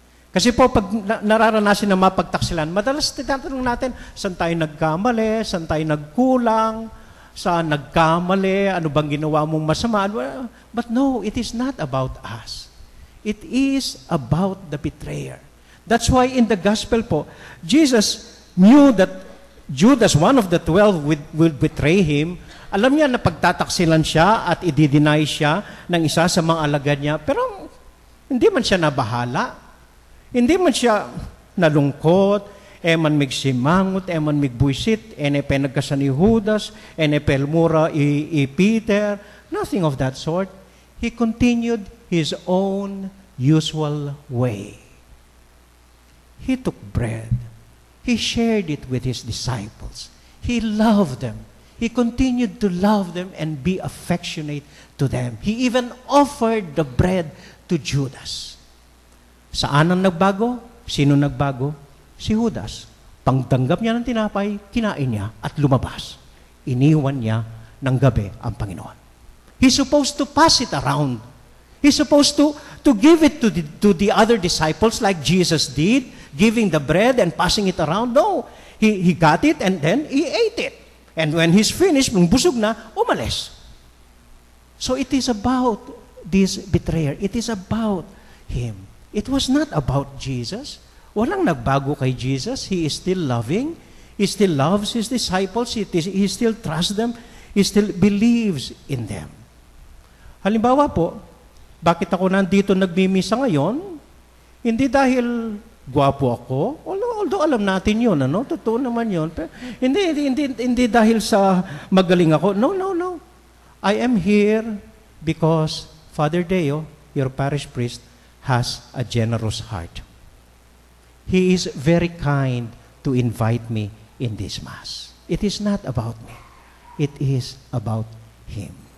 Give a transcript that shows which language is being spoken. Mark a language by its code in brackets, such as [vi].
[tl] Kasi po, pag nararanasin na mapagtaksilan, madalas tinatanong natin, saan tayo nagkamali, saan tayo nagkulang, saan nagkamali, ano bang ginawa mong masama. [en] But no, it is not about us. It is about the betrayer. That's why in the gospel po, Jesus knew that Judas, one of the 12, will betray him. [tl] Alam niya na pagtataksilan siya at i-deny siya ng isa sa mga alagad niya, pero hindi man siya nabahala. Hindi man siya nalungkot, man migsimangot, man migbuisit, penagkasan ni Judas, pelmura i Peter. Nothing of that sort. [en] He continued his own usual way. He took bread. He shared it with his disciples. He loved them. He continued to love them and be affectionate to them. He even offered the bread to Judas. [tl] Saan ang nagbago? Sino nagbago? Si Judas. Pagtanggap niya ng tinapay, kinain niya at lumabas. Iniwan niya ng gabi ang Panginoon. [en] He's supposed to pass it around. He's supposed to give it to the other disciples like Jesus did, giving the bread and passing it around. No, he got it and then he ate it. And when he's finished, [tl] nung busog na, umalis. [en] So it is about this betrayer. It is about him. It was not about Jesus. [tl] Walang nagbago kay Jesus. [en] He is still loving. He still loves his disciples. He still trusts them. He still believes in them. [tl] Halimbawa po, bakit ako nandito nagmimisa ngayon? Hindi dahil gwapo ako. Although alam natin yun, ano? Totoo naman yun. Pero hindi dahil sa magaling ako. [en] No. I am here because Father Deo, your parish priest, has a generous heart. He is very kind to invite me in this Mass. It is not about me. It is about Him.